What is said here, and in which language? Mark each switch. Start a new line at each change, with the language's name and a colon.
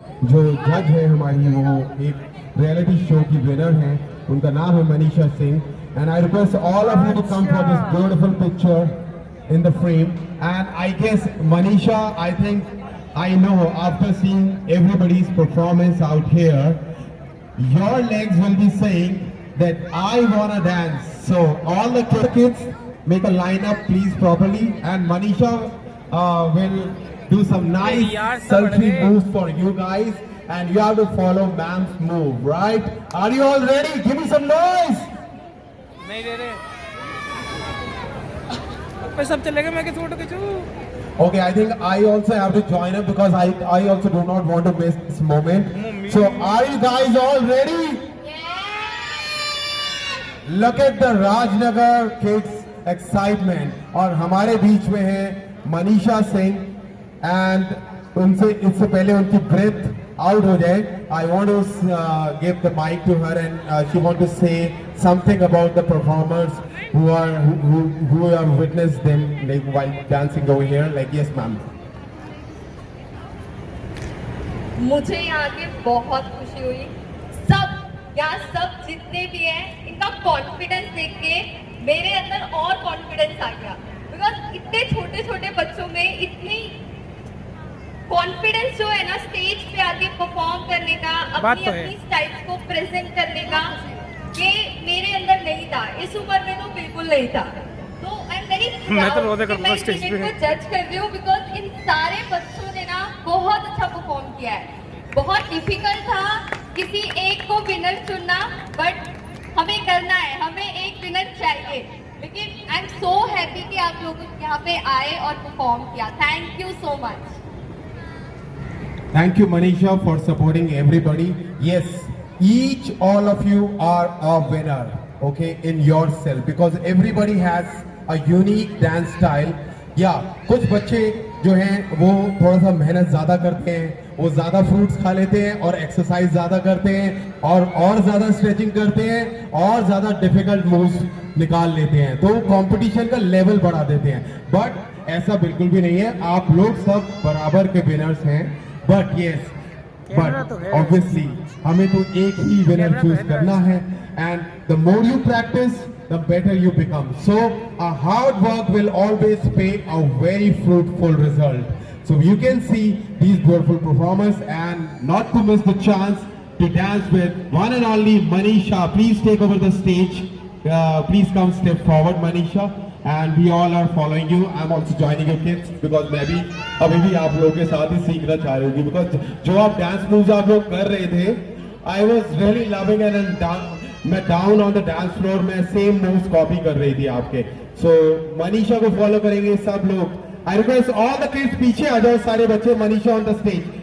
Hindi: जो जज है हमारी वो एक रियलिटी शो की विनर हैं, उनका नाम है Manisha Singh,
English: and I request all of you to come for this beautiful picture in the frame. And I guess Manisha, I think I know after seeing everybody's performance out here, your legs will be saying that I wanna dance. So all the kids make a lineup please properly, and Manisha will do some nice selfie moves for you guys, and you have to follow ma'am's move, right? Are you all ready? Give me some noise.
Hindi: नहीं दे रहे पे सब चलेगा, मैं किस photo खींचूं?
English: Okay, I think I also have to join up because I also do not want to miss this moment. So are you guys all ready? Look at the Rajnagar kids excitement.
Hindi: और हमारे बीच में है Manisha Singh,
English: and
Hindi: उनसे इससे पहले उनकी breath out हो जाए,
English: I want to give the mic to her, and she want to say something about the performers who have witnessed them like while dancing over here. Like yes, ma'am.
Hindi: मुझे यहाँ के बहुत खुशी हुई। सब जितने भी हैं, इनका कॉन्फिडेंस देख के मेरे अंदर और कॉन्फिडेंस आ गया, बिकॉज इतने छोटे छोटे बच्चों में इतनी कॉन्फिडेंस जो है ना स्टेज पे आके परफॉर्म करने का, अपनी अपनी स्टाइल्स को प्रेजेंट करने का, ये मेरे अंदर नहीं था। इस उम्र में तो बिल्कुल नहीं था। तो
English: I am very proud
Hindi: कि मैं इस इवेंट को जज कर रही हूँ, बिकॉज इन सारे बच्चों ने ना बहुत अच्छा परफॉर्म किया है। बहुत डिफिकल्ट था किसी एक को विनर चुनना, बट हमें करना है, हमें एक विनर चाहिए। लेकिन
English: I am so happy
Hindi: कि आप लोग यहाँ पे आए और परफॉर्म किया।
English: Thank you so much. Thank you, Manisha, for supporting everybody. Yes, each all of you are a winner, okay, in yourself, because everybody has a unique dance style.
Hindi: Yeah, कुछ बच्चे जो हैं वो थोड़ा सा मेहनत ज़्यादा करते हैं, वो ज़्यादा फ्रूट्स खा लेते हैं और एक्सरसाइज ज़्यादा करते हैं और ज़्यादा स्ट्रेचिंग करते हैं और ज़्यादा डिफिकल्ट मूव्स निकाल लेते हैं, तो कंपटीशन का लेवल बढ़ा देते हैं। बट ऐसा बिल्कुल भी नहीं है, आप लोग सब बराबर के विनर्स हैं। बट यस, बट ऑब्वियसली हमें तो एक ही विनर चूज करना है,
English: And the more you practice the better you become. So a hard work will always pay a very fruitful result. So you can see these beautiful performers, and not to miss the chance to dance with one and only Manisha. Please take over the stage. Please come step forward, Manisha. And we all are following you. I'm also joining you kids because
Hindi: मैं भी अभी भी आप लोगों के साथ ही सीखना चाह रही हूँ,
English: because
Hindi: जो आप
English: dance moves
Hindi: आप लोग कर रहे थे,
English: I was really loving it, and
Hindi: मैं
English: down on the dance floor
Hindi: में सेम मूव्स कॉपी कर रही थी आपके। सो मनीषा को फॉलो करेंगे सब लोग।
English: I request all the kids
Hindi: पीछे आ जाओ, सारे बच्चे। Manisha on the stage.